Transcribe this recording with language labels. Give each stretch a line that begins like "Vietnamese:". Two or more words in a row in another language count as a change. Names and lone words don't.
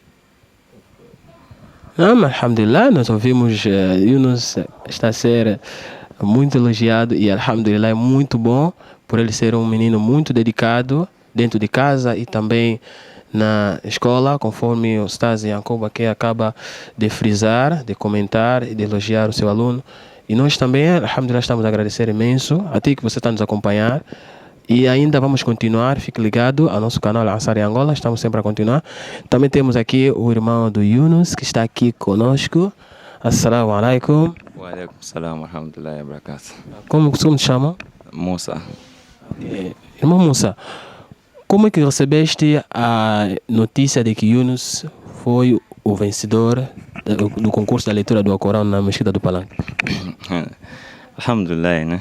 Portuguese: Alhamdulillah, nós ouvimos Yunus está a ser muito elogiado e alhamdulillah é muito bom por ele ser um menino muito dedicado dentro de casa e também na escola, conforme o Ustaz Yankuba que acaba de frisar, de comentar e de elogiar o seu aluno. E nós também, alhamdulillah, estamos a agradecer imenso a ti que você está nos acompanhar. E ainda vamos continuar, fique ligado ao nosso canal Al-Ansar em Angola, estamos sempre a continuar. Também temos aqui o irmão do Yunus, que está aqui conosco.
Arabic: السلام عليكم. وعليكم السلام ورحمة الله وبركاته.
Portuguese: Como te chama? Musa. Irmão Musa, como é que recebeste a notícia de que Yunus foi o vencedor do concurso da leitura do Alcorão na mesquita do Palanque? Alhamdulillah, né?